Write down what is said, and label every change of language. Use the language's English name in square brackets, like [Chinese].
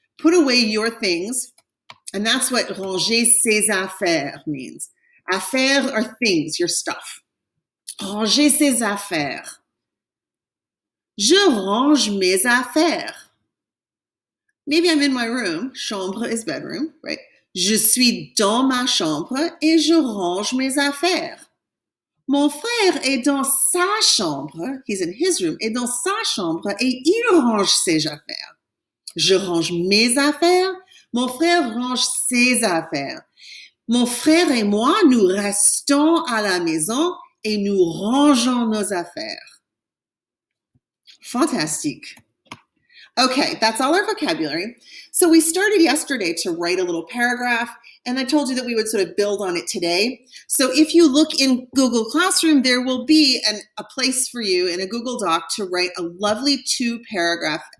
[English] Put away your things. And that's what [French] ranger ses affaires [English] means. Affaires are things, your stuff. [French] Ranger ses affaires. Je range mes affaires. [English] Maybe I'm in my room. Chambre is bedroom, right? [French] Je suis dans ma chambre et je range mes affaires. Mon frère est dans sa chambre, [English] he's in his room, [French] est dans sa chambre et il range ses affaires. Je range mes affaires, mon frère range ses affaires. Mon frère et moi, nous restons à la maison et nous rangeons nos affaires. Fantastique. [English] Okay, that's all our vocabulary. So we started yesterday to write a little paragraph, and I told you that we would sort of build on it today. So if you look in Google Classroom, there will be a place for you in a Google Doc to write a lovely 2-paragraph.